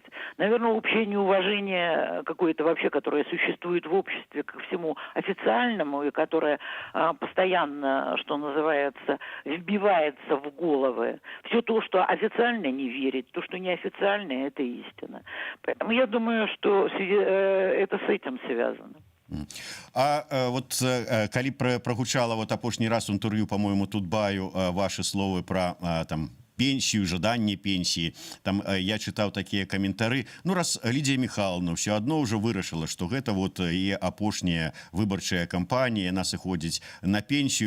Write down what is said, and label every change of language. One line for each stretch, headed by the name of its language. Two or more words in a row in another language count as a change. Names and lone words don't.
Russian: Наверное, общее неуважение какое-то вообще, которое существует в обществе ко всему официальному и которое постоянно, что называется, вбивается в головы. Все то, что официально не верит, то, что неофициально, это истина. Поэтому я думаю, что это с этим связано.
Belarusian: Вот калі прагучала вот апошні раз у інтэрв'ю, по-моему, Тутбаю ваши словы про там пенсію, жаданне пенсіі. Там я чытаў такія каментары. Ну, раз Лідія Михайловна ўсё адно ўжо вырашыла, што гэта вот яе апошняя выбарчая кампанія, яна сыходзіць на пенсію.